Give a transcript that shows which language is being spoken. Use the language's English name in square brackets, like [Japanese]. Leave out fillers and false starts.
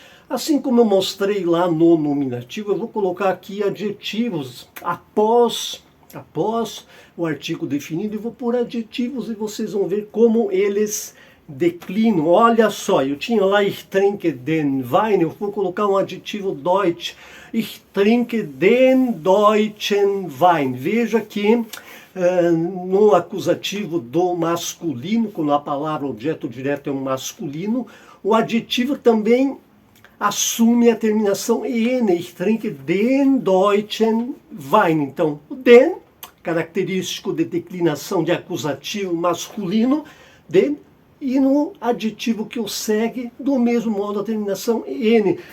[Portuguese] Assim como eu mostrei lá no nominativo, eu vou colocar aqui adjetivos após o artigo definido, e vou pôr adjetivos e vocês vão ver como eles declinam. Olha só, eu tinha lá [German] ich trinke den Wein, [Portuguese] eu vou colocar um adjetivo Deutsch. [German] Ich trinke den deutschen Wein. [Portuguese] Veja que no acusativo do masculino, quando a palavra objeto direto é um masculino, o adjetivo também assume a terminação en, [German] ich trinke den deutschen Wein. [Portuguese] Então, o den, característico de declinação de acusativo masculino, den, e no adjetivo que o segue, do mesmo modo a terminação en.